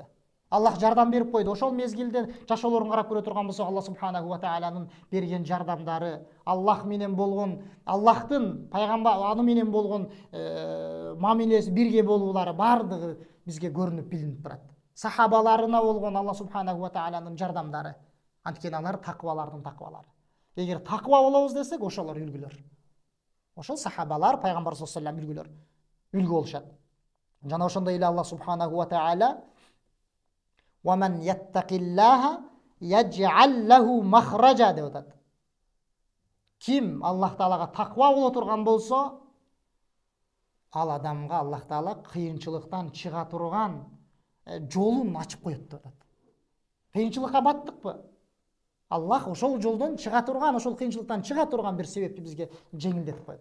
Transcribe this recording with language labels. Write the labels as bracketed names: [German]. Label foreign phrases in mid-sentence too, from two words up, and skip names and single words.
[Kyrgyz] Аллах жардам берип койду. Ошол мезгилде жашоолорун карап көрө турган болсок, Алла [Arabic] سبحانه وتعالى [Kyrgyz] берген жардамдары, Аллах менен болгон, Аллахтын пайгамбар аны менен болгон мамилеси, бирге болуулары бардыгы бизге көрүнүп билинип турат. Сахабаларына болгон Алла [Arabic] سبحانه وتعالى [Kyrgyz] жардамдары, анткени алар такыбалардын такыбалары. Эгер такыба болобуз десек, ошолор үлгүлөр. Ошол сахабалар пайгамбар [Arabic] صلى الله عليه وسلم [Kyrgyz] үлгүлөр. Үлгү болушат. Жана ошондой эле Алла [Arabic] سبحانه وتعالى وَمَنْ يَتَّقِ اللَّهَ يَجْعَلْ لَهُ مَخْرَجًا [Kyrgyz] деп атат. Ким Аллах Таалага таква боло турган болсо, ал адамга Аллах Таала кыйынчылыктан чыга турган жолун ачып коет деп атат. Кыйынчылыкка баттыкпы? Аллах ошол жолдон чыга турган, ошол кыйынчылыктан чыга турган бир себепти бизге жеңилдетип коет.